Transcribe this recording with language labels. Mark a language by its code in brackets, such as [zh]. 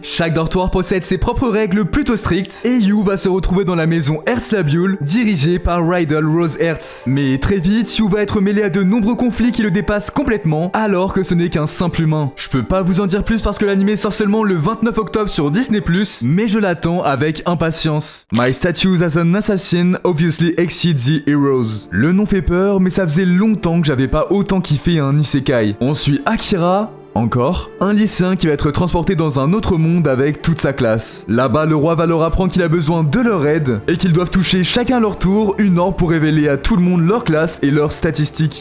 [fr] Chaque dortoir possède ses propres règles plutôt strictes, et Yu va se retrouver dans la maison Herzlabule, dirigée par Rydell Rose Hertz. Mais très vite, Yu va être mêlé à de nombreux conflits qui le dépassent complètement, alors que ce n'est qu'un simple humain. Je peux pas vous en dire plus parce que l'anime sort seulement le 29 octobre sur Disney+, mais je l'attends avec impatience. [en] My status as an assassin obviously exceeds the heroes. [fr] Le nom fait peur, mais ça faisait longtemps que j'avais pas autant kiffé un isekai. On suit Akira, encore, un lycéen qui va être transporté dans un autre monde avec toute sa classe. Là-bas, le roi va leur apprendre qu'il a besoin de leur aide et qu'ils doivent toucher chacun leur tour une orbe pour révéler à tout le monde leur classe et leurs statistiques.